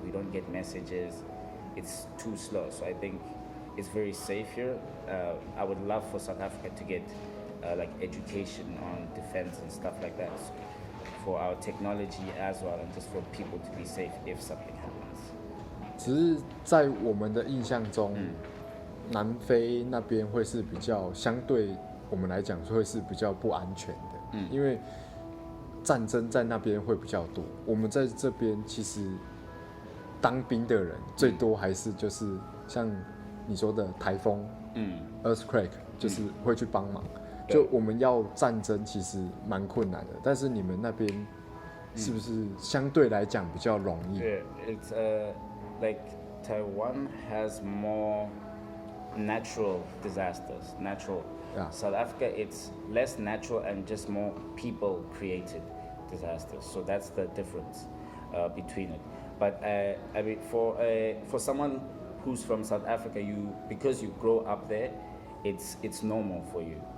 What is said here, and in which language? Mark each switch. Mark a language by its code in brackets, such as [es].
[en] We don't get messages. It's too slow. So I think it's very safe here. I would love for South Africa to get like education on defense and stuff like that, so for our technology as well, and just for people to be safe if something happens. [zh] 只是在我们的印象中，南非那边会是比较相对我们来讲会是比较不安全的，因为战争在那边会比较多。我们在这边其实当兵的人最多还是就是像你说的台风，earthquake 就是会去帮忙。就我们要战争其实蛮困难的，但是你们那边是不是相对来讲比较容易？ [en] Yeah, it's like Taiwan has more natural disasters. Yeah. South Africa, it's less natural and just more people-created disasters. So that's the difference between it. But I mean, for someone who's from South Africa, because you grow up there, it's normal for you.